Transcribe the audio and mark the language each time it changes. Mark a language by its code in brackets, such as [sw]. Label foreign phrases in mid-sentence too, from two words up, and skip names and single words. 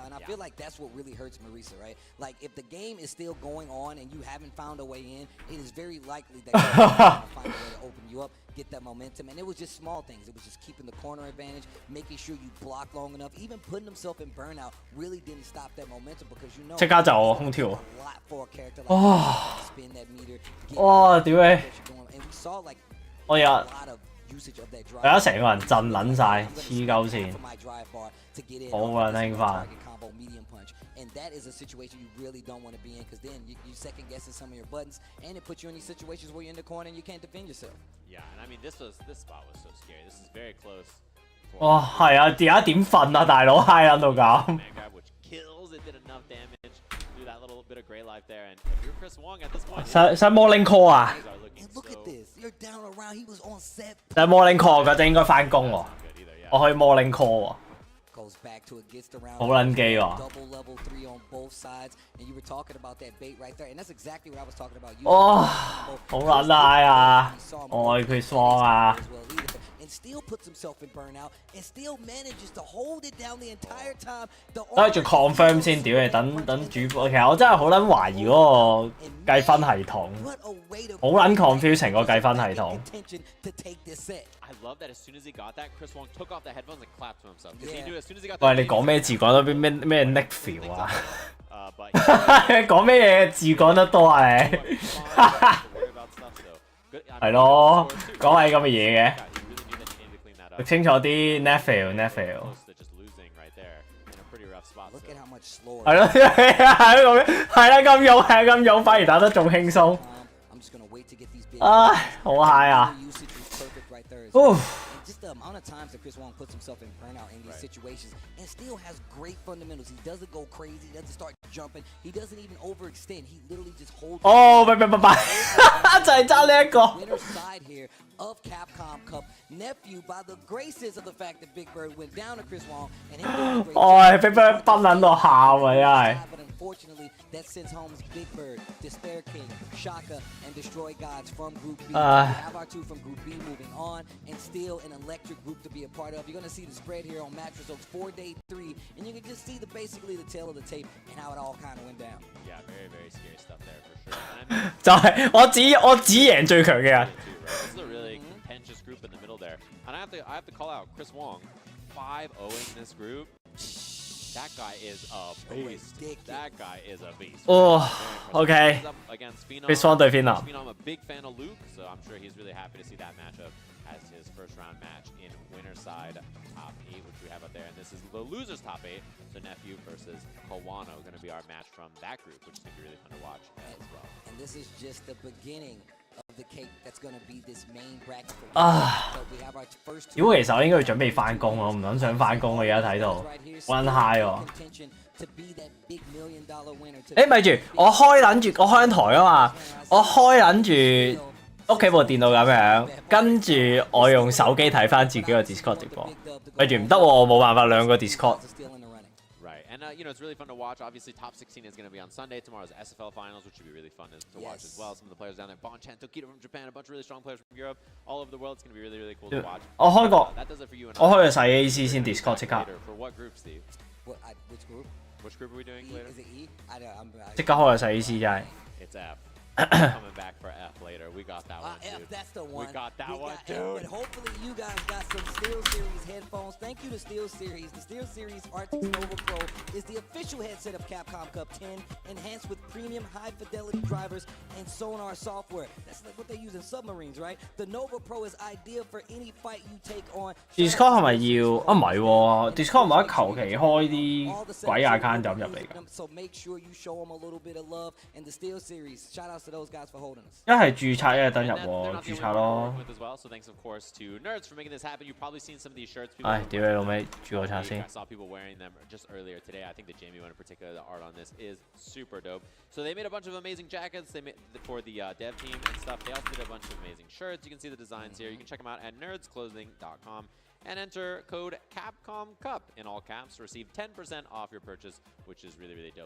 [en] And I feel like that's what really hurts Marisa, right? Like if the game is still going on and you haven't found a way in, it is very likely that you're going to find a way to open you up, get that momentum. And it was just small things. It was just keeping the corner advantage, making sure you block long enough. Even putting himself in burnout really didn't stop that momentum because you know [yue] 即刻就空跳。 [en] a lot for a character like 哇！ spin that meter. [yue] 哇！屌你！ [en] And we saw like [yue] 我日 [en] a lot of usage of that drive. [yue] 大家成個人震撚晒，黐鳩線。 [en] For my drive bar to get in [yue] 好 [en] on [yue] 撚 [en] this [yue] 興奮。 [en] target combo medium punch. And that is a situation you really don't want to be in because then you second guessing some of your buttons and it puts you in these situations where you're in the corner and you can't defend yourself. Yeah, and I mean this spot was so scary. This is very close. 哇！ [yue] 係啊，而家點瞓啊，大佬嗨撚到咁。 [en] Man grab, which kills. It did enough damage. Do that little bit of gray life there, and if you're Chris Wong at this point, [yue] 使 [en] morning call [yue] 啊？ [en] things are looking And look so at this. You're down around. He was on set. [yue] 使 [en] morning call [yue] 嗰陣應該翻工喎， [en] good either. Yeah. [yue] 我可以 [en] morning call [yue] 喎。 [en] Goes back to it, gets the round. [yue] 好撚機喎。 [en] Double level 3 on both sides. And you were talking about that bait right there. And that's exactly what I was talking about. [yue] 哇！好撚拉啊！愛佢爽啊！ [en] And still puts himself in burnout and still manages to hold it down the entire time. [yue] 等佢做 confirm 先，屌你！等主播，其實我真係好撚懷疑嗰個計分系統，好撚 confusing 個計分系統。 [en] I love that as soon as he got that, Chris Wong took off the headphones and clapped to himself because he knew as soon as he got. [yue] 喂，你講咩字講得咩 Nick feel 啊？ [en] But [yue] 講咩嘢字講得多啊你？係咯，講係咁嘅嘢嘅。讀清楚啲 Neville。 [en] Look at how much slower. [yue] 係咯，係啦咁勇，係咁勇，反而打得仲輕鬆。 [en] I'm just gonna wait to get these big. [yue] 唉，好 high 啊！ [en] Usage was perfect right there. 哦， just the amount of times that Chris Wong puts himself in burnout in these situations and still has great fundamentals. He doesn't go crazy. He doesn't start jumping. He doesn't even overextend. He literally just holds. [yue] 哦，唔係，就係爭呢一個。 [en] Winner side here of Capcom Cup. Nephew, by the graces of the fact that Big Bird went down to Chris Wong and him doing a great [yue] 哦，Big Bird 崩撚到喊啊，真係。 [en] But unfortunately, that sends home Big Bird, Despair King, Shaka, and Destroy Gods from Group B. We have our two from Group B moving on, and still an electric group to be a part of. You're going to see the spread here on Match Results 4-day 3, and you can just see basically the tail of the tape and how it all kind of went down. Yeah, very, very scary stuff there for sure. And I mean, [yue] 就係我只贏最強嘅人。 [en] This is a really contentious group in the middle there. And I have to call out Chris Wong, 5-0ing this group. That guy is a beast. That guy is a beast. 哦 ，OK。 Against Phenom. [yue] Chris Wong 對 Phenom。 [en] Phenom, a big fan of Luke, so I'm sure he's really happy to see that matchup as his first round match in winner side top 8, which we have up there. And this is the losers top 8. So Nephew versus Kawano going to be our match from that group, which is going to be really fun to watch as well. And this is just the beginning of the cake that's going to be this main bracket. 啊！ We have our first [yue] 屌，其實我應該要準備翻工，我唔撚想翻工，我而家睇到，溫 high 喎。誒，咪住，我開緊台啊嘛，我開緊住屋企部電腦咁樣，跟住我用手機睇翻自己個 Discord 直播。咪住唔得喎，我冇辦法兩個 Discord。 [en] Right, and you know, it's really fun to watch. Obviously, top 16 is going to be on Sunday. Tomorrow's SFL finals, which should be really fun to watch as well. Some of the players down there, Bonchan, Tokito from Japan, a bunch of really strong players from Europe, all over the world. It's going to be really, really cool to watch. [yue] 我開個， [en] That does it for you. [yue] 我開個細 AC 先 Discord 即刻， [en] For what group, Steve? Which group? Which group are we doing later? Is it E? I don't. [yue] 即刻開個細 AC 真係。 [en] It's F. Coming back for F later. We got that one, F, dude. that's the one. We got that one, F, dude. but hopefully you guys got some Steel Series headphones. Thank you to Steel Series. The Steel Series RTX Nova Pro is the official headset of Capcom Cup 10, enhanced with premium high-fidelity drivers and sonar software. That's like what they use in submarines, right? The Nova Pro is ideal for any fight you take on. [yue] Discord 係咪要？啊唔係喎 ，Discord 唔係得求其開啲鬼 account 就入嚟㗎。 [en] So make sure you show them a little bit of love and the Steel Series. Shout outs to those guys for holding us. [yue] 一係註冊，一係登入喎，註冊咯。 [en] So thanks of course to Nerds for making this happen. You've probably seen some of these shirts. [yue] 唉，屌你老味，註個冊先。 [en] I saw people wearing them just earlier today. I think the Jamie one in particular, the art on this is super dope. So they made a bunch of amazing jackets. They made for the dev team and stuff. They also did a bunch of amazing shirts. You can see the designs here. You can check them out at nerdsclothing.com. And enter code Capcom Cup in all caps to receive 10% off your purchase, which is really, really dope.